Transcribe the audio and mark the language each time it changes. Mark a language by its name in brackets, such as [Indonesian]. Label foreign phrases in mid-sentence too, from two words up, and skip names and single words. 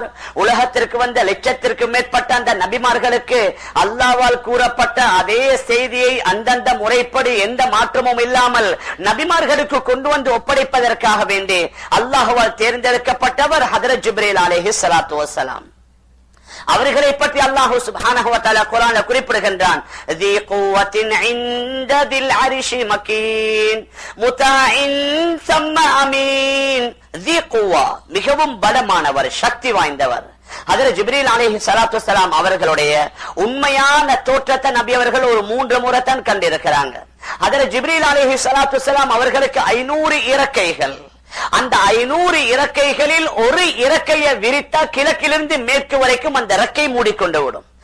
[Tamil] உலகத்திற்கு வந்த லட்சத்திற்கு மேற்பட்ட அந்த நபிமார்களுக்கு அல்லாஹ்வால் கூறப்பட்ட அதே செய்தியை அந்தந்த முறைப்படி எந்த மாற்றமும் இல்லாமல் நபிமார்களுக்கு கொண்டு வந்து ஒப்படைப்பதற்காக வேண்டி அல்லாஹ்வால் தேர்ந்தெடுக்கப்பட்டவர் ஹஜ்ரத் ஜிப்ரீல் [Arabic] عليه الصلاة والسلام. [Tamil] அவர்களை பற்றி அல்லாஹ் [Arabic] سبحانه وتعالى [Tamil] குர்ஆன்ல குறிப்பிடுகின்றான். [Arabic] ذي قوة عند ذي العرش مكين مطاع ثم أمين. ذي قوة, [Tamil] மிகவும் பலமானவர், சக்தி வாய்ந்தவர். ஹஜ்ரத் ஜிப்ரீல் [Arabic] عليه الصلاة والسلام [Tamil] அவர்களுடைய உண்மையான தோற்றத்தை நபி அவர்கள் ஒரு 3 முறை தான் கண்டிருக்கிறாங்க. ஹஜ்ரத் ஜிப்ரீல் [Arabic] عليه الصلاة والسلام [Tamil] அவர்களுக்கு 500 இறக்கைகள். அந்த 500 இறக்கைகளில் ஒரு இறக்கையை விரித்தா கிழக்கிலிருந்து மேற்கு வரைக்கும் அந்த இறக்கை மூடிக்கொண்டு விடும்.